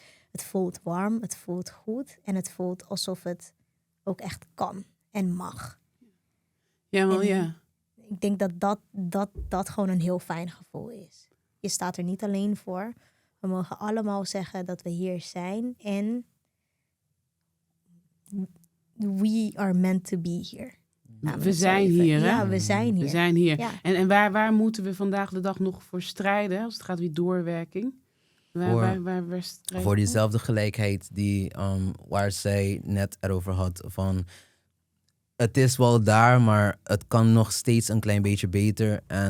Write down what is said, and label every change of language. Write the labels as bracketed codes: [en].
[nl] Het voelt warm, het voelt goed. En het voelt alsof het ook echt kan en mag. Ja, wel, En ja. Ik denk dat gewoon een heel fijn gevoel is. Je staat er niet alleen voor. We mogen allemaal zeggen dat we hier zijn. [en] En we are meant to be here. [nl] We zijn hier, hè? Ja, we zijn hier. We zijn hier. Ja. En waar moeten we vandaag de dag nog voor strijden? Als het gaat weer doorwerking. Waar strijden Voor we? diezelfde gelijkheid die waar zij net erover had. Van, het is wel daar, maar het kan nog steeds een klein beetje beter.